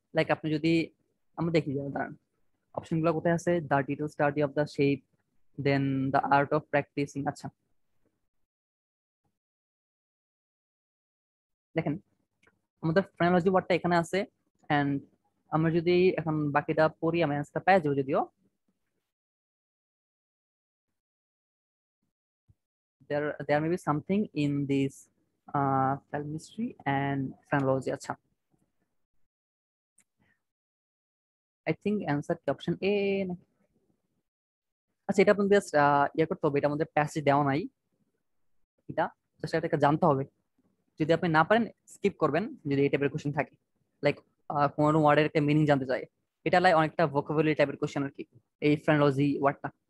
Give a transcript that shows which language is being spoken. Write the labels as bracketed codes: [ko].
[bn] Like আপনি যদি আমরা দেখি যে দাঁড়ান অপশন গুলো কোথায় আছে, [en] The detail study of the shape, then the art of practising. [bn] আচ্ছা দেখেন আমাদের ফ্রেনোলজি ওয়ার্ডটা এখানে আছে, এন্ড আমরা যদি এখন বাকিটা পড়ি আমি অ্যান্সারটা পেয়ে যাবো। যদিও [en] there may be something in this chemistry and phrenology. [bn] আচ্ছা [en] I think [bn] answer কি অপশন এ? আচ্ছা এটা আপনাদের জাস্ট ইয়ে করতে হবে, এটা আমাদের প্যাসেজ দেওয়া নাই, এটা জাস্ট এটাকে জানতে হবে। যদি আপনি না পারেন স্কিপ করবেন, যদি এই টাইপের কোশ্চেন থাকে, লাইক কোনো ওয়ার্ডের একটা মিনিং জানতে চাই, এটা লাই অনেকটা ভোকাবুলারি টাইপের কোশ্চেন আর কি, এই ফ্রেনোলজি ওয়ার্ডটা।